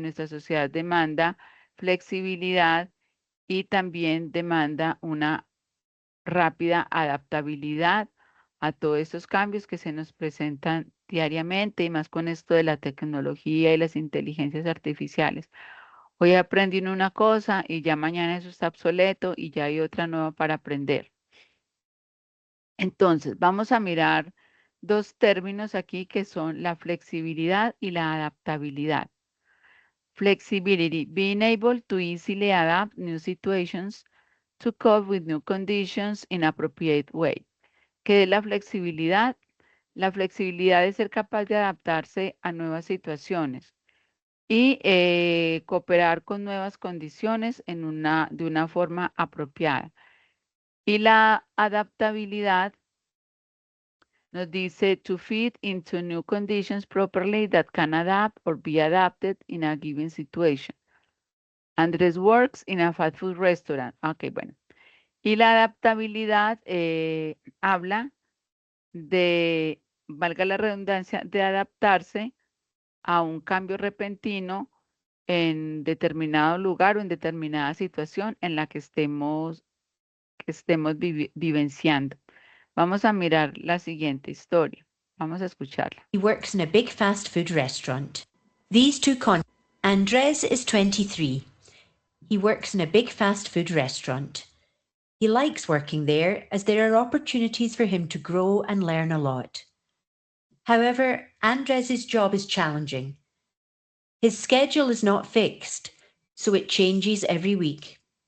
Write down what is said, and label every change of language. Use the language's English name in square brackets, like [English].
[Spanish] Nuestra sociedad demanda flexibilidad y también demanda una rápida adaptabilidad a todos estos cambios que se nos presentan diariamente y más con esto de la tecnología y las inteligencias artificiales. Hoy aprendí una cosa y ya mañana eso está obsoleto y ya hay otra nueva para aprender. Entonces, vamos a mirar dos términos aquí que son la flexibilidad y la adaptabilidad. [English] Flexibility, being able to easily adapt new situations to cope with new conditions in appropriate way. [Spanish] ¿Qué es la flexibilidad? La flexibilidad es ser capaz de adaptarse a nuevas situaciones y cooperar con nuevas condiciones de una forma apropiada. Y la adaptabilidad nos dice [English] to fit into new conditions properly that can adapt or be adapted in a given situation. Andrés works in a fast food restaurant. [Spanish] Ok, bueno. Y la adaptabilidad habla de, valga la redundancia, de adaptarse a un cambio repentino en determinado lugar o en determinada situación en la que estemos vivenciando. Vamos a mirar la siguiente historia. Vamos a escucharla. [English] He works in a big fast food restaurant. These two Andres is 23. He works in a big fast food restaurant. He likes working there as there are opportunities for him to grow and learn a lot. However, Andres's job is challenging. His schedule is not fixed, so it changes every week.